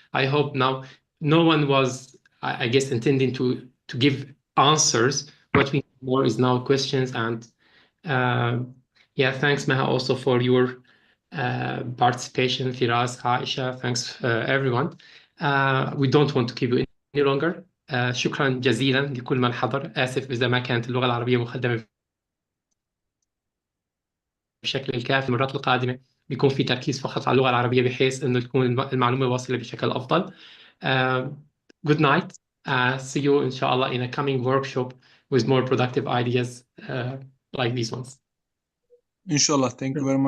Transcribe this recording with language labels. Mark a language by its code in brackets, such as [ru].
[en] I hope now no one was, I guess, intending to give answers. What we need more is now questions. And yeah, thanks, Maha, also for your participation. Firas, Aisha, thanks everyone. We don't want to keep you any longer. [ar] شكرا جزيلا لكل من حضر. آسف إذا ما كانت اللغة العربية مقدمة بشكل الكافي. المرات القادمة بيكون في تركيز فقط على اللغة العربية بحيث إنه تكون المعلومة واصلة بشكل أفضل. [en] Good night. See you inshallah in a coming workshop with more productive ideas like these ones. Inshallah. Thank you very much.